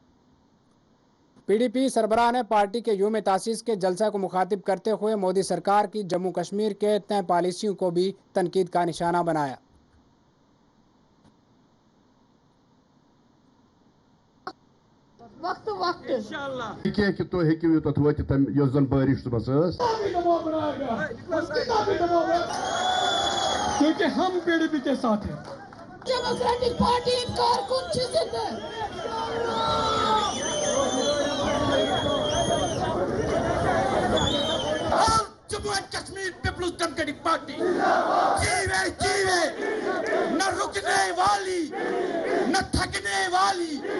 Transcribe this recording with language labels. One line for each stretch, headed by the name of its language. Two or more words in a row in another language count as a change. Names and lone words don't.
Urdu: پی ڈی پی سربراہ نے پارٹی کے یوم تاسیس کے جلسہ کو مخاطب کرتے ہوئے مودی سرکار کی جموں کشمیر کے تئیں پالیسیوں کو بھی تنقید کا نشانہ بنایا۔ وقت
Kashmiri: کہ تو ہیکو یوتت وٲتِتھ یۄس زن بٲرِش صبحس ٲس
Urdu: کیونکہ ہم پی ڈی پی کے ساتھ ہیں۔
Kashmiri: ڈیموکریٹک پارٹی کارکن چھ زندہ جموں اینڈ کشمیر پیپلز ڈیموکریٹک پارٹی جیوے
Urdu: نہ رکنے والی نہ تھکنے والی۔